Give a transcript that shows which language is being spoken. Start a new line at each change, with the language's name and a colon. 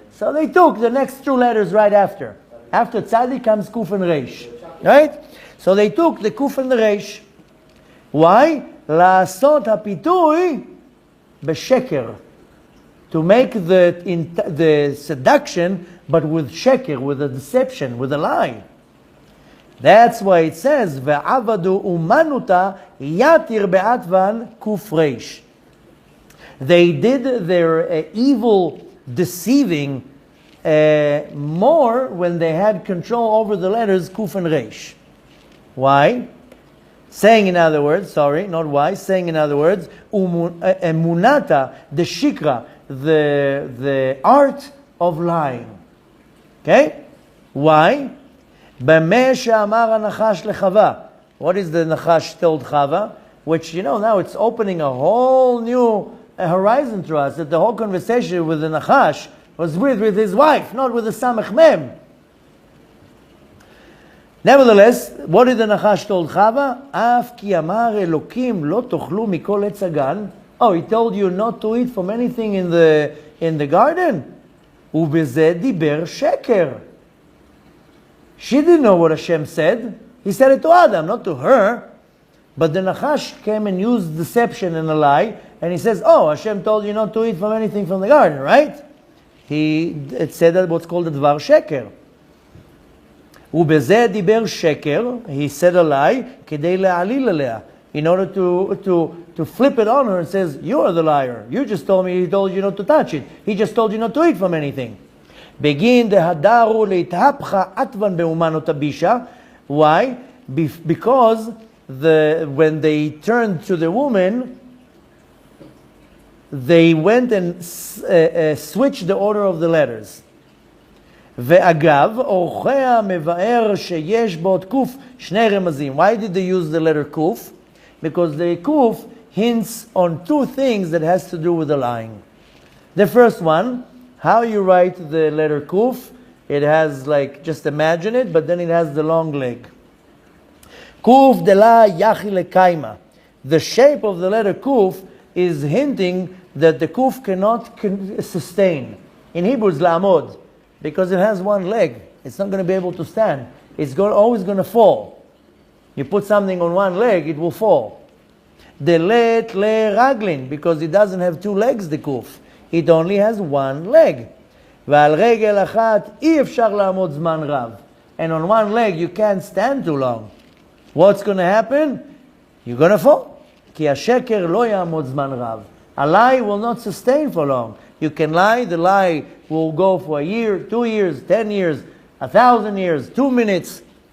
English: So they took the next two letters right after. After tzaddik comes kuf and reish. Right? So they took the kuf and the reish. Why?
Hebrew: לעשות הפיתוי בשקר.
English: To make the seduction, but with sheker, with a deception, with a lie. That's why it says,
Aramaic: ועבדו אומנותה יתיר בעטבן קוף ריש.
English: They did their evil deceiving more when they had control over the letters kuf and reish. Why? Saying in other words, saying in other words, emunata, the shikra, the art of lying. Okay? Why?
Hebrew: במה שאמר הנחש לחווה.
English: What is the nachash told Chava? Which, now it's opening a whole new horizon to us, that the whole conversation with the nachash was with his wife, not with the samech mem. Nevertheless, what did the nachash told Chava?
Hebrew: אף כי אמר אלוקים לא תאכלו מכל עץ הגן.
English: Oh, he told you not to eat from anything in the garden?
Hebrew: ובזה דיבר שקר.
English: She didn't know what Hashem said. He said it to Adam, not to her. But the Nachash came and used deception and a lie, and he says, oh, Hashem told you not to eat from anything from the garden, right? It said that what's called the Dvar Sheker.
Hebrew: ובזה דיבר שקר,
English: he said a lie,
Hebrew: כדי להעליל עליה.
English: In order to flip it on her and says, you are the liar. You just told me, he told you not to touch it. He just told you not to eat from anything.
Aramaic: Begin דהדרו להתהפכה עטבן באומנות הבישה.
English: Why? Because when they turned to the woman, they went and switched the order of the letters. ואגב, אורחיה מבאר שיש בו קוף שני רמזים. Why did they use the letter kuf? Because the kuf hints on two things that has to do with the lying. The first one, how you write the letter kuf, it has just imagine it, but then it has the long leg.
Aramaic: Kuf de la yachi lekaima.
English: The shape of the letter kuf is hinting that the kuf cannot sustain. In Hebrew it's la'amod, because it has one leg. It's not going to be able to stand. It's always going to fall. You put something on one leg, it will fall. The let le raglin, because it doesn't have two legs, the kuf. It only has one leg.
Hebrew: ועל רגל אחת אי אפשר לעמוד זמן רב.
English: And on one leg you can't stand too long. What's going to happen? You're going to fall.
Hebrew: כי השקר לא יעמוד זמן רב.
English: A lie will not sustain for long. You can lie, the lie will go for a year, 2 years, 10 years, 1,000 years, 2 minutes.